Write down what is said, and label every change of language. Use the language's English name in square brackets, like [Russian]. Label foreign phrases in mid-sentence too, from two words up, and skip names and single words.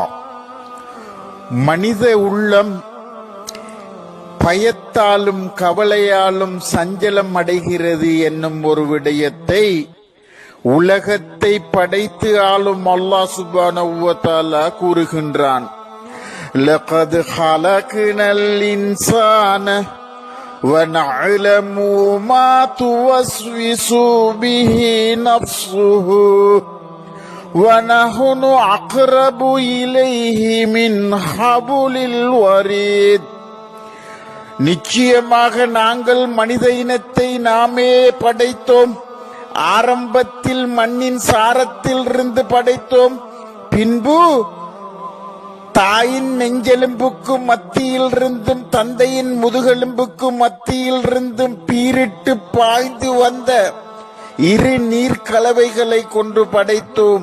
[Tamil] மனித உள்ளம் பயத்தாலும் கவலையாலும் சஞ்சலம் அடைகிறது என்னும் ஒரு விடயத்தை உலகத்தை படைத்து ஆளும் அல்லாஹ் [Arabic] سبحانه وتعالى [Tamil] கூறுகின்றான். [Arabic] لقد خلقنا الإنسان وَنَعْلَمُ مَا تُوَسْوِسُ بِهِ نَفْسُهُ وَنَحْنُ أَقْرَبُ إِلَيْهِ مِنْ حَبْلِ الْوَرِيدِ. [Tamil] நிச்சயமாக நாங்கள் மனித இனத்தை நாமே படைத்தோம். ஆரம்பத்தில் மண்ணின் சாரத்தில் இருந்து படைத்தோம். பின்பு தாயின் நெஞ்செலும்புக்கு மத்தியில் இருந்தும் தந்தையின் முதுகெலும்புக்கு மத்தியில் இருந்தும் பீரிட்டு பாய்ந்து வந்த இரு நீர் கலவைகளை கொண்டு படைத்தோம்.